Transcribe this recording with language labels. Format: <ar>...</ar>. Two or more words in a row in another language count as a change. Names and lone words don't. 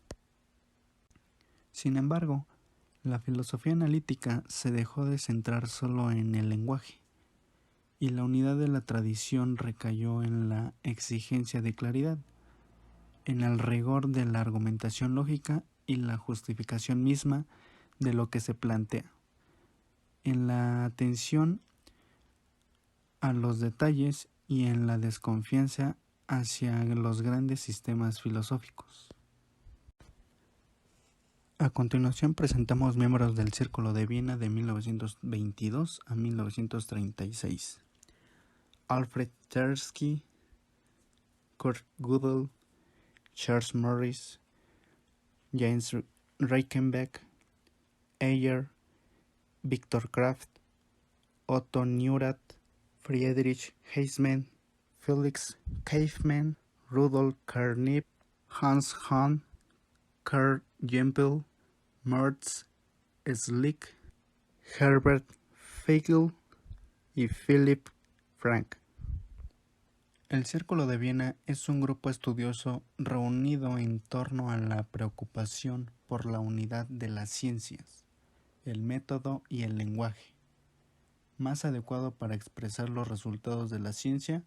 <es>Sin embargo, la filosofía analítica se dejó de centrar solo en el lenguaje, y la unidad de la tradición recayó en la exigencia de claridad, en el rigor de la argumentación lógica y la justificación misma de lo que se plantea, en la atención a los detalles y en la desconfianza hacia los grandes sistemas filosóficos. A continuación presentamos miembros del Círculo de Viena de 1922 a 1936. Alfred Tarski, Kurt Gödel, Charles Morris, James Reichenbach, Ayer, Viktor Kraft, Otto Neurath, Friedrich Heisman, Felix Kaufmann, Rudolf Carnap, Hans Hahn, Karl Gempel, Mertz Schlick, Herbert Feigl y Philipp Frank. El Círculo de Viena es un grupo estudioso reunido en torno a la preocupación por la unidad de las ciencias, el método y el lenguaje, más adecuado para expresar los resultados de la ciencia.</es>